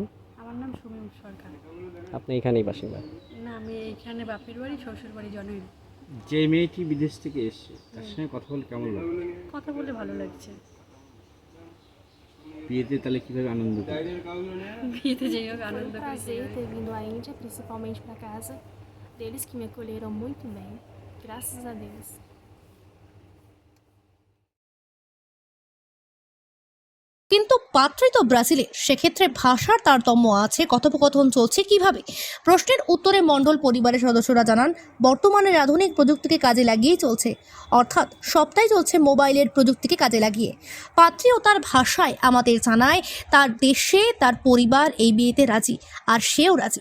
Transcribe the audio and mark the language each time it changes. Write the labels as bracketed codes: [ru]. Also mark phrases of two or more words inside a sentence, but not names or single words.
[bn] আমার নাম সুমিম সরকার। আপনি এখানেই বাসিন্দা? না, আমি এইখানে বাপের বাড়ি, শ্বশুর বাড়ি জনই। যে মেয়েটি বিদেশ থেকে এসছে তার সঙ্গে কথা বলে কেমন লাগে? কথা বলে ভালো লাগছে। বিয়েতে তাহলে কিভাবে আনন্দ করে? বিয়েতে যাই হোক আনন্দ করেছি। [pt] Prazer ter vindo à Índia, principalmente para casa deles que me acolheram muito bem. Graças a Deus. [bn] কিন্তু পাত্রী তো ব্রাজিলে, সেক্ষেত্রে ভাষার তারতম্য আছে। কথোপকথন চলছে কিভাবে? প্রশ্নের উত্তরে মণ্ডল পরিবারের সদস্যরা জানান, বর্তমানের আধুনিক প্রযুক্তিকে কাজে লাগিয়েই চলছে, অর্থাৎ সবটাই চলছে মোবাইলের প্রযুক্তিকে কাজে লাগিয়ে। পাত্রী ও তার ভাষায় আমাদের জানায় তার দেশে তার পরিবার এই বিয়েতে রাজি, আর সেও রাজি।